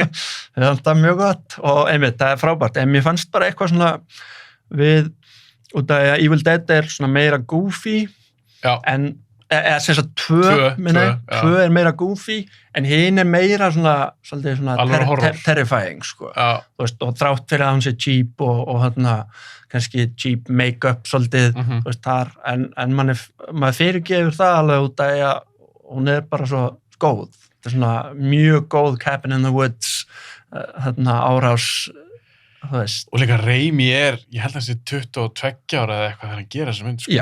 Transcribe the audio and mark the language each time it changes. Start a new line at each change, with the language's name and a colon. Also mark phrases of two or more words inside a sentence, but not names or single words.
Icelandic: Það mjög gott og einmitt, það frábært. En mér fannst bara eitthvað svona við, út af að Evil Dead svona meira goofy, en eða sem sagt tvö er meira goofy, en hinn er meira svolítið svona terrifying, sko. Þú veist, og þrátt fyrir að hann sé cheap og kannski
English: cheap make-up
Icelandic: svolítið, þú veist, þar, en maður fyrirgefur það alveg út að hún er bara svo góð. Þetta er svona mjög góð Cabin in the Woods, árás, þú veist. Og líka Raimi ég held að hann sé 22 ára eða eitthvað þegar hann gera þessa mynd, sko.